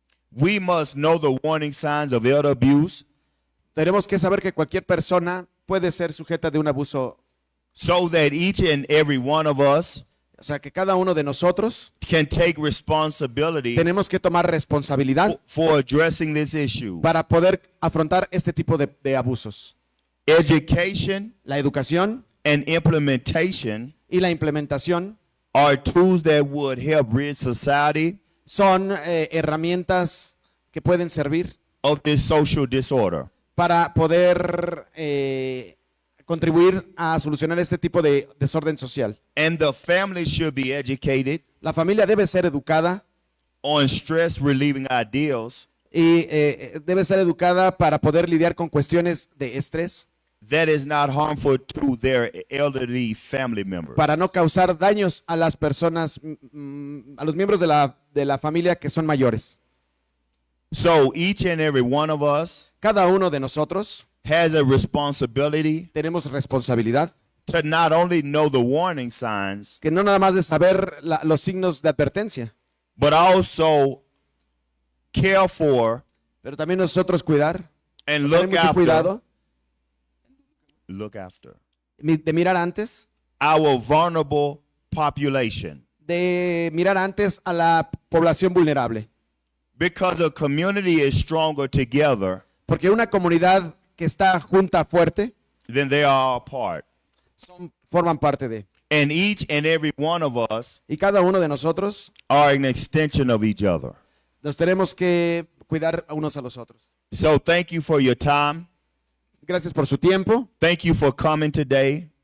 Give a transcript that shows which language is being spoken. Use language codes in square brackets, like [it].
[en] we must know the warning signs of elder abuse [es] tenemos que saber que cualquier persona puede ser sujeta de un abuso, [en] so that each and every one of us [es] o sea, que cada uno de nosotros [en] can take responsibility [es] tenemos que tomar responsabilidad [en] for addressing this issue. [es] para poder afrontar este tipo de abusos. [en] Education [es] La educación [en] and implementation [es] y la implementación [en] are tools that would help rid society [es] son herramientas que pueden servir [en] of this social disorder. [es] para poder contribuir a solucionar este tipo de desorden social. [en] And the family should be educated [es] La familia debe ser educada [en] on stress relieving ideals [es] y debe ser educada para poder lidiar con cuestiones de estrés, [en] that is not harmful to their elderly family members. [es] para no causar daños a las personas, a los miembros de la familia que son mayores. [en] So each and every one of us [es] Cada uno de nosotros [en] has a responsibility [es] tenemos responsabilidad, [en] to not only know the warning signs, [es] que no nada más de saber los signos de advertencia, [en] but also care for, [es] pero también nosotros cuidar, [en] and [es] tener [en] look [es] mucho [en] after, [es] cuidado de mirar antes, [en] our vulnerable population. [es] de mirar antes a la población vulnerable. [en] Because a community is stronger together [es] Porque una comunidad que está junta fuerte, [en] than they are apart. [es] forman parte de. [en] And each and every one of us [es] Y cada uno de nosotros [en] are an extension of each other. [es] nos tenemos que cuidar a unos a los otros. [en] So thank you for your time. [es] Gracias por su tiempo, [en] Thank you for coming today.